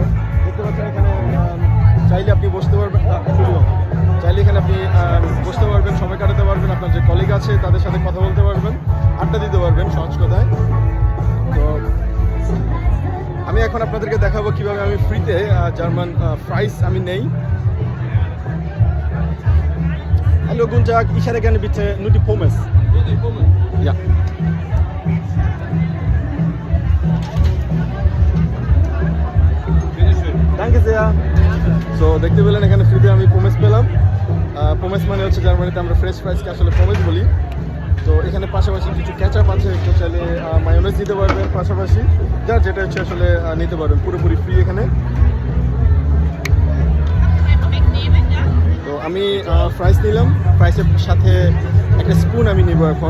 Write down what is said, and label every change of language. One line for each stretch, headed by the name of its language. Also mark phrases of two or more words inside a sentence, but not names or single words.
Bangla: দেখতে পাচ্ছেন এখানে চাইলে আপনি বসতে পারবেন, চাইলে এখানে আপনি বসতে পারবেন, সময় কাটাতে পারবেন, আপনার যে কলিগ আছে তাদের সাথে কথা বলতে পারবেন, আড্ডা দিতে পারবেন সহজ কথায়। তো আমি এখন আপনাদেরকে দেখাবো কিভাবে আমি ফ্রিতে
English: German fries
Bangla: আমি নেই।
German: Hallo, guten Tag, ich hätte gerne bitte nur die Pommes. Ja. Danke sehr. So,
Bangla: দেখতে পেলেন এখানে ফ্রিতে আমি পোমেস পেলাম। পোমেস মানে হচ্ছে জার্মানিতে আমরা
English: French fries-কে
Bangla: আসলে পোমেস বলি। তো এখানে পাশাপাশি কিছু ক্যাচআপ আছে, একটু চাইলে মায়োনেজ নিতে পারবেন, পাশাপাশি যার যেটা হচ্ছে আসলে নিতে পারবেন, পুরোপুরি ফ্রি এখানে। তো আমি ফ্রাইস নিলাম, ফ্রাইসের সাথে একটা স্পুন আমি নিব এখন।